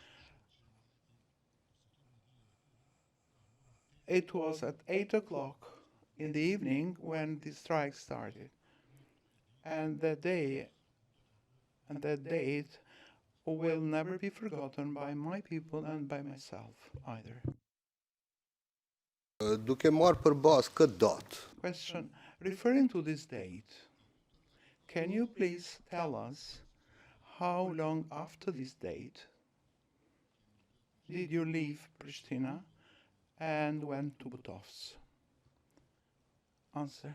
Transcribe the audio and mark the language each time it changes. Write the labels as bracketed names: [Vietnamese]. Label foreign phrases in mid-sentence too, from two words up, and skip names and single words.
[English] It was at 8 o'clock in the evening when the strike started. And that day and that date, will never be forgotten by my people and by myself either. [Albanian] Duke marrë për bazë këtë datë, [English] Question, referring to this date, can you please tell us how long after this date did you leave Pristina and went to Butovs? Answer.